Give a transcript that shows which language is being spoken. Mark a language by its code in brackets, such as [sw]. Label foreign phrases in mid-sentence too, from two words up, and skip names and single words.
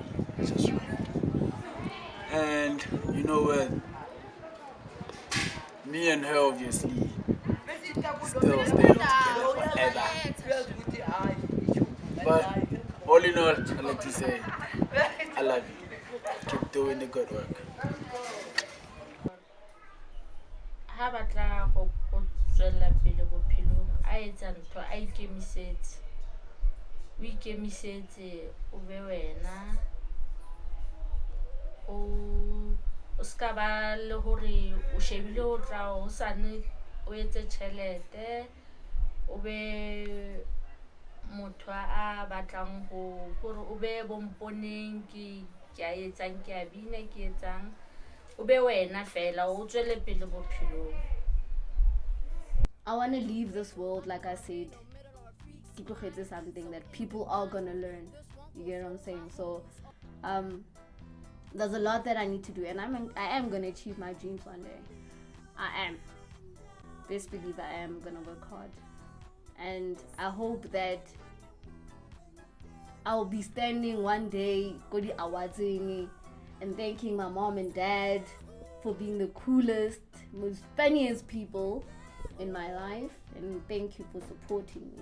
[en] Just right. And you know what? Me and her obviously still staying together forever. But all in all, I'd like to say I love you. Keep doing the good work. [st] Ha batla go tswela pele bophelong a etsa ntho a ikemisetse o ikemisetse o be wena o ska ba le hore o shebile o tla o sane o etse tšhelete o be motho a batlang go gore o be bomponeng ke a etsang ke a bina ke etsang o be wena fela o tswele pele bophelong. [en] I want to leave this world, like I said, something that people are gonna learn. You get what I'm saying? So there's a lot that I need to do, and I am gonna achieve my dreams one day. I am. Best believe I am gonna work hard, and I hope that I'll be standing one day Kodi Awadzingi and thanking my mom and dad for being the coolest, most funniest people in my life, and thank you for supporting me.